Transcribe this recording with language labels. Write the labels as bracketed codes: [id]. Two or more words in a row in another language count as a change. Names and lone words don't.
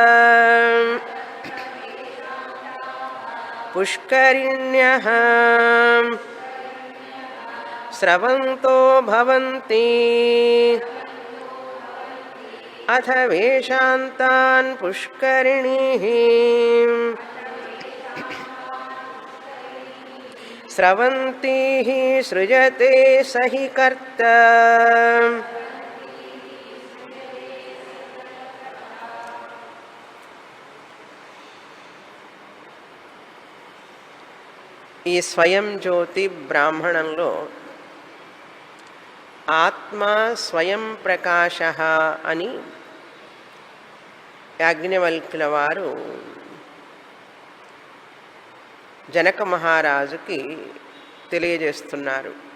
[sa] पुष्करिण्यः स्रवन्तो भवन्ति अथ वेशान्तान् पुष्करिणीः स्रवन्तीः सृजते स हि कर्ता। [te] ఈ స్వయం జ్యోతి బ్రాహ్మణంలో ఆత్మ స్వయం ప్రకాశ అని యాజ్ఞవల్క్యుల వారు జనక మహారాజుకి తెలియజేస్తున్నారు.